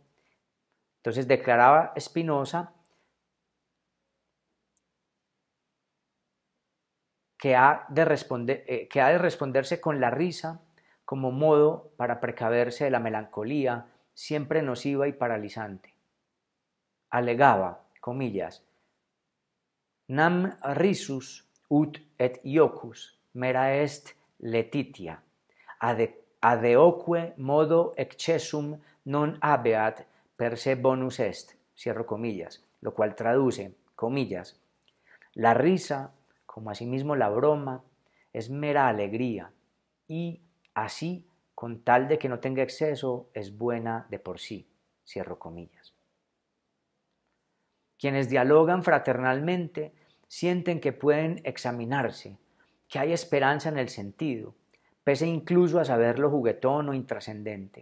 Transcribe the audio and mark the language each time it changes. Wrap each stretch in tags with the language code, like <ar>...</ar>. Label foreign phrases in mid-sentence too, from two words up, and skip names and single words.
<es>Entonces declaraba Spinoza que ha de responderse con la risa como modo para precaverse de la melancolía siempre nociva y paralizante. Alegaba, comillas,</es> <la>nam risus ut et iocus mera est letitia, adeoque modo excessum non habeat per se bonus est,</la> <es>cierro comillas, lo cual traduce, comillas, la risa, como asimismo la broma, es mera alegría y así, con tal de que no tenga exceso, es buena de por sí, cierro comillas. Quienes dialogan fraternalmente sienten que pueden examinarse, que hay esperanza en el sentido, pese incluso a saberlo juguetón o intrascendente.</es>